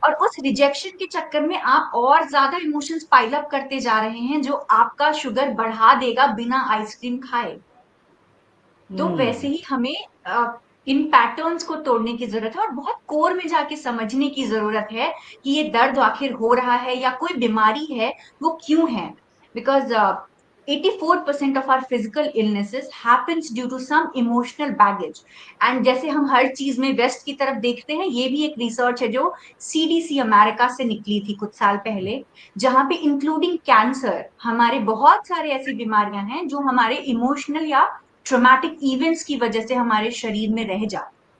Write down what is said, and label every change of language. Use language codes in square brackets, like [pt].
[hi] और उस रिजेक्शन के चक्कर में आप और ज्यादा इमोशंस पाइल अप करते जा रहे हैं जो आपका शुगर बढ़ा देगा बिना आइसक्रीम खाए। तो वैसे ही हमें इन पैटर्न्स को तोड़ने की जरूरत है और बहुत कोर में जाके समझने की जरूरत है कि ये दर्द आखिर हो रहा है या कोई बीमारी है वो क्यों है। [en] Because 84% of our physical illnesses happens due to some emotional baggage। [hi] And जैसे हम हर चीज में वेस्ट की तरफ देखते हैं, ये भी एक रिसर्च है जो CDC अमेरिका से निकली थी कुछ साल पहले, जहां पे इंक्लूडिंग कैंसर, हमारे बहुत सारे ऐसी बीमारियां हैं जो हमारे इमोशनल या ट्रॉमेटिक इवेंट्स की वजह से हमारे शरीर में रह जाते।